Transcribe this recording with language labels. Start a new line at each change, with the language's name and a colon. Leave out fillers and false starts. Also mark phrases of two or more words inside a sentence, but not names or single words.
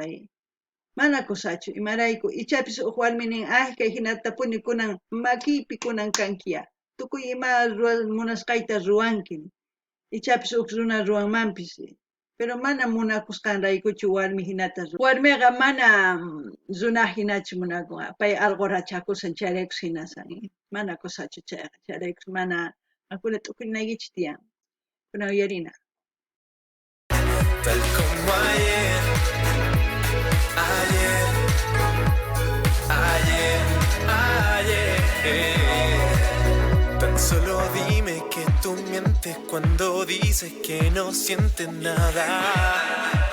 Quechua: Mana kusachu imarayku ichapis uq warminin kay hinatapuni kunan makiypi kunan kankiya tukuy ima munasqayta ruwanki ichapis uq runa ruwanmanpis pero mana munakusqanraykuchu warmi hinata warmiqa mana runa hinachu munakun pay algo rachakusan chayraykus hinasan mana kusachu chayraykus mana akuna tukuynaykichis tiyan kuna uyarina.
Spanish: Tal como ayer, tan solo dime que tú mientes cuando dices que no sientes nada.